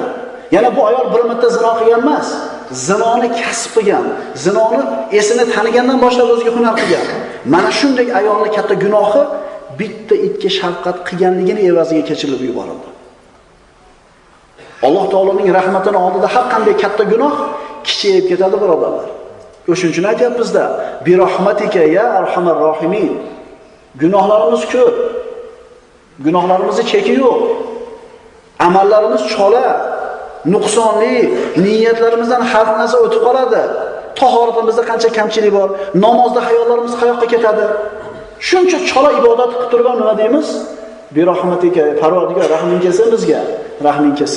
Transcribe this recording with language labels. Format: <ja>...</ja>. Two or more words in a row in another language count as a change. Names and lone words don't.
<uz>Yana bu ayol bir marta zino qilgan emas. Zinoni kasb qilgan, zinoni esini tanigandan boshlab o'ziga hunar qilgan. Mana shunday ayolning katta gunohi bitta itga shafqat qilganligini evaziga kechirilib yuborildi. Alloh taoloning rahmatining oldida har qanday katta gunoh kichayib ketadi, birodarlar. O'shuning uchun aytyapmiz-da,</uz> <ar>برحمتك يا أرحم الراحمين.</ar> <uz>Gunohlarimiz ko'p. Gunohlarimizda cheki yo'q. Amallarimiz chola, nuqsonli, niyatlarimizdan har narsa o'tib qoladi. Tahoratimizda qancha kamchilik bor, namozda hayollarimiz qayoqqa ketadi? Shuncha chola ibodat qilib turgan nima deymiz? Birahmatika, Parvardigor rahming kelsin bizga, rahming kelsin.</uz>